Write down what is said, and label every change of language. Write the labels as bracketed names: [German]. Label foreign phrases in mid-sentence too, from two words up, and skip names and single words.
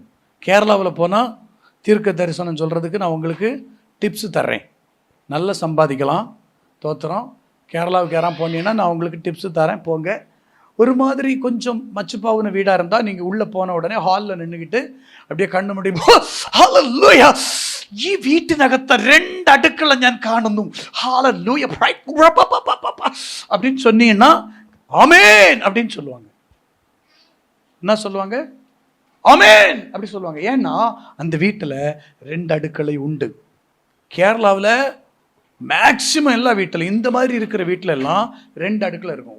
[Tamil] கேரளாவில் போனால் தீர்க்க தரிசனம் சொல்கிறதுக்கு நான் உங்களுக்கு டிப்ஸ் தர்றேன். நல்லா சம்பாதிக்கலாம். தோத்திரம். கேரளாவுக்கு யாராவது போனீங்கன்னா நான் உங்களுக்கு டிப்ஸு தரேன், போங்க. ஒரு மாதிரி கொஞ்சம் மச்சுப்பாவுன வீடாக இருந்தால் நீங்கள் உள்ளே போன உடனே ஹாலில் நின்றுக்கிட்டு அப்படியே கண்ணு முடியும், ஹல்லேலூயா, [Malayalam] ഈ വീട്ടിനകത്ത് 2 അടുക്കള ഞാൻ കാണുന്നു, ഹല്ലേലൂയ [Tamil] அப்படின்னு சொன்னீங்கன்னா ஆமென் அப்படின்னு சொல்லுவாங்க. என்ன சொல்லுவாங்க? ஆமென் அப்படி சொல்லுவாங்க. ஏன்னா அந்த வீட்டில் 2 அடுக்களை உண்டு. கேரளாவில் மேக்சிமம் எல்லா வீட்டில், இந்த மாதிரி இருக்கிற வீட்டில் எல்லாம் 2 அடுக்களை இருக்கும்.